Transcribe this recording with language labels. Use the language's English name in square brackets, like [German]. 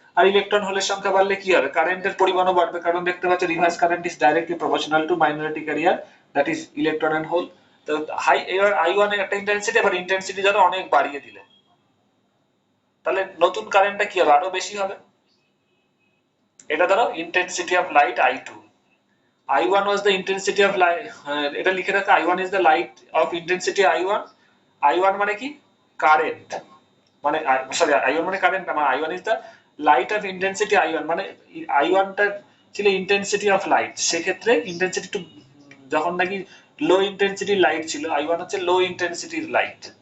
[Bangla] আর electron হোলের সংখ্যা বাড়লে কি হবে? কারেন্টের পরিমাণও বাড়বে, কারণ দেখতে পাচ্ছ [English] Reverse current is directly proportional to minority carrier, that is electron and hole. [Bangla] তো হাই, এবার I1 এর একটা ইন্টেন্সিটি, এবার ইন্টেন্সিটি ধরো অনেক বাড়িয়ে দিলে, তাহলে নতুন কারেন্টটা কি হবে? আরো বেশি হবে। এটা ধরো intensity of light [English] I2, I1 was the intensity of light, [Bangla] এটা লিখে রাখা, [English] I1 is the light of intensity I1। [Bangla] I1 মানে কি? কারেন্ট। মানে সরি, I1 মানে কারেন্ট না, মানে [English] I1 is the light of intensity I1, [Bangla] মানে I1 টা ছিল ইন্টেন্সিটি অফ লাইট। সেক্ষেত্রে ইন্টেন্সিটি টু, যখন নাকি লো ইন্টেন্সিটি লাইট ছিল, I1 হচ্ছে লো ইন্টেন্সিটির লাইট।